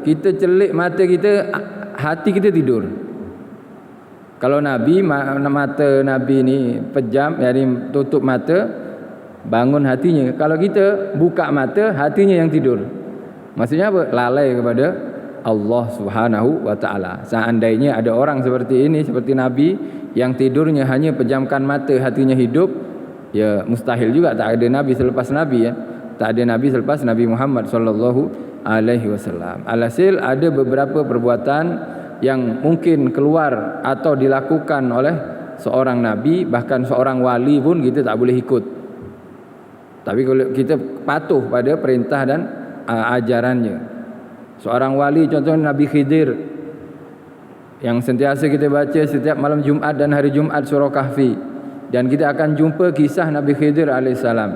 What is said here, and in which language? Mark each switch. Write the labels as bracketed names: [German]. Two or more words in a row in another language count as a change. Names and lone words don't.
[Malay] Kita celik mata kita, hati kita tidur. Kalau Nabi, mata Nabi ni pejam, yakni tutup mata, bangun hatinya. Kalau kita buka mata, hatinya yang tidur. Maksudnya apa? Lalai kepada Allah [Arabic] سبحانه وتعالى. [Malay] Seandainya ada orang seperti ini, seperti Nabi yang tidurnya hanya pejamkan mata, hatinya hidup, ya mustahil juga tak ada Nabi selepas Nabi ya. Tak ada Nabi selepas Nabi Muhammad [Arabic] صلى الله عليه وسلم. [Malay] Alhasil ada beberapa perbuatan yang mungkin keluar atau dilakukan oleh seorang nabi, bahkan seorang wali pun kita tak boleh ikut. Tapi kalau kita patuh pada perintah dan ajarannya. Seorang wali contohnya Nabi Khidir, yang sentiasa kita baca setiap malam Jumaat dan hari Jumaat surah Kahfi. Dan kita akan jumpa kisah Nabi Khidir alaihissalam.